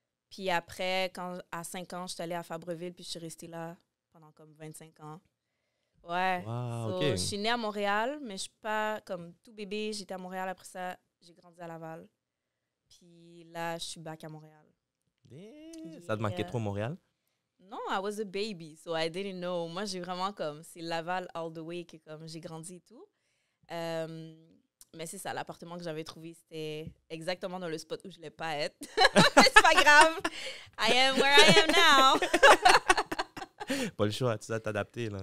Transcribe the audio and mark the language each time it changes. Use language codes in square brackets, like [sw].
[fr] Puis après, à 5 ans, je suis allée à Fabreville, puis je suis restée là pendant comme 25 ans. Ouais. Wow, So, OK. je suis née à Montréal, mais je suis pas comme tout bébé. J'étais à Montréal. Après ça, j'ai grandi à Laval. Puis là, je suis back à Montréal. Ça te manquait trop Montréal? [en] Non, I was a baby, so I didn't know. [fr] Moi, j'ai vraiment comme, c'est Laval [en] all the way [fr] que comme j'ai grandi et tout. Mais c'est ça, l'appartement que j'avais trouvé, c'était exactement dans le spot où je voulais pas être. Mais c'est pas grave. [en] I am where I am now. [fr] Pas le choix, tu dois t'adapter, là.